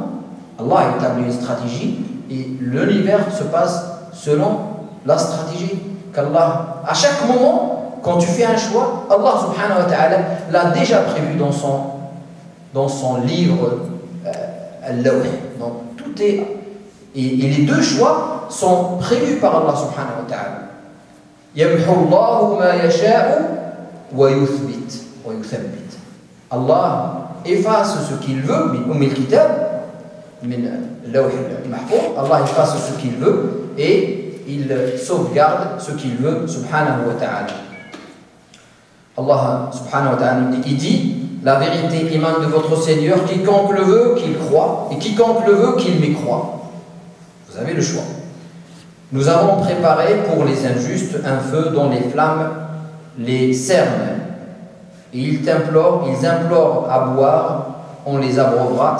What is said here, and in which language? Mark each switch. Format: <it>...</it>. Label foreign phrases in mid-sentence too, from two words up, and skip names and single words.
<fr>Allah a établi une stratégie et l'univers se passe selon la stratégie qu'Allah, à chaque moment, quand tu fais un choix, Allah</fr> <ar>سبحانه وتعالى</ar> <fr>l'a déjà prévu dans son livre Al-Lawh. Donc tout est... Et les deux choix sont prévus par Allah</fr> <ar>سبحانه وتعالى. يَمْحُ اللَّهُ مَا يَشَاءُ وَيُثْبِتْ وَيُثَبِّتْ.</ar> <fr>Allah efface ce qu'il veut,</fr> <ar>من الكتاب من اللوح المحفوظ.</ar> <fr>Allah efface ce qu'il veut et il sauvegarde ce qu'il veut,</fr> <ar>سبحانه وتعالى.</ar> <fr>Allah</fr> <ar>سبحانه وتعالى</ar> <fr>il dit: la vérité émane de votre Seigneur, quiconque le veut, qu'il croit, et quiconque le veut, qu'il m'y-croit. Vous avez le choix. Nous avons préparé pour les injustes un feu dont les flammes les cernent. Et ils implorent à boire, on les abreuvera.</fr>